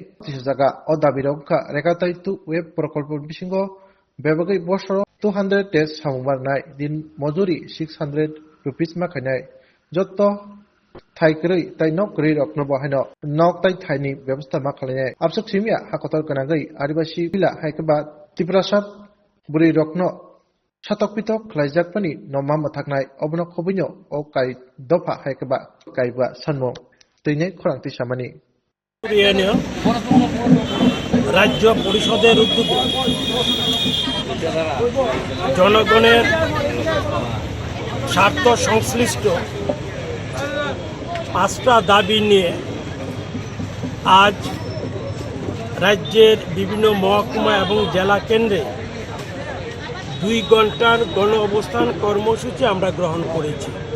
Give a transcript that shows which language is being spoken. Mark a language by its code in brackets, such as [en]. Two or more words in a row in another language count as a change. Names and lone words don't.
[trp] tisajaga o dabirokha Regatai tu web prokolpo bisingo bebagai bosoro 200 days samungbarnai din mojuri 600 rupees makhainai jotto thaikrei tai nokrei rokno bahaino nok tai thaini ব্যবস্থা makhalai absak simia hakotor kanagai adibasi pila haikaba Tiprasat buri rokno satokpitok khlaijakpani nomma mathaknai obno khobino o kai dofa haikaba kaiba sanmo teinai khorangti samani [bn] রাজ্য পরিষদের উদ্যোগে জনগণের স্বার্থ সংশ্লিষ্ট 5টা দাবি নিয়ে আজ রাজ্যের বিভিন্ন মহকুমা এবং জেলা কেন্দ্রে 2 ঘন্টার গণ অবস্থান কর্মসূচি আমরা গ্রহণ করেছি।